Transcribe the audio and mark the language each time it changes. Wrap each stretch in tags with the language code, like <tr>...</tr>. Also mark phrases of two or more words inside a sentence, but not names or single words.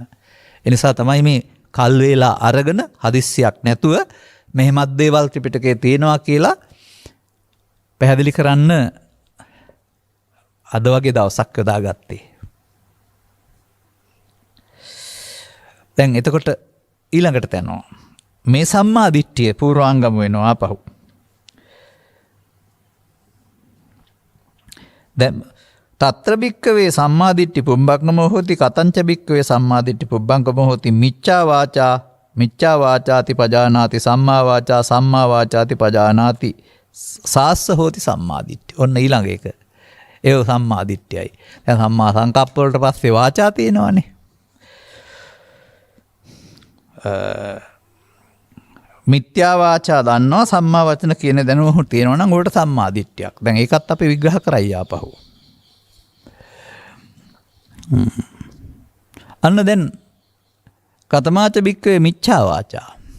<si>ඒ නිසා තමයි මේ කල් වේලා අරගෙන හදිස්සියක් නැතුව මෙහෙමත් දේවල් ත්‍රිපිටකයේ තියෙනවා කියලා පැහැදිලි කරන්න අද වගේ දවසක් යොදාගත්තේ. දැන් එතකොට ඊළඟට යනවා. මේ සම්මා දිට්ඨිය පූර්වාංගම වෙනවා ආපහු.</si> <pi>දැන් తත්‍ර භික්කවේ සම්මා දිට්ඨි පුබ්බංගමෝ හෝති කතංච භික්කවේ සම්මා දිට්ඨි පුබ්බංගමෝ හෝති මිච්ඡා වාචාති පජානාති සම්මා වාචාති පජානාති සාස්ස හෝති සම්මා දිට්ඨි.</pi> <si>ඔන්න ඊළඟ එක. ඒ සම්මා දිට්ඨියයි. දැන්</si> <pi>සම්මා සංකප්ප</pi> <si>වලට පස්සේ වාචා තියෙනවානේ. මිත්‍යා වාචා දන්නවා සම්මා වචන කියන දැනුම තියෙනවා නම් උකට සම්මා දිට්ඨියක්. දැන් ඒකත් අපි විග්‍රහ කරයි ආපහු. අන්න දැන්</si> <pi>කතමාච බික්කවේ මිච්ඡා වාචා.</pi>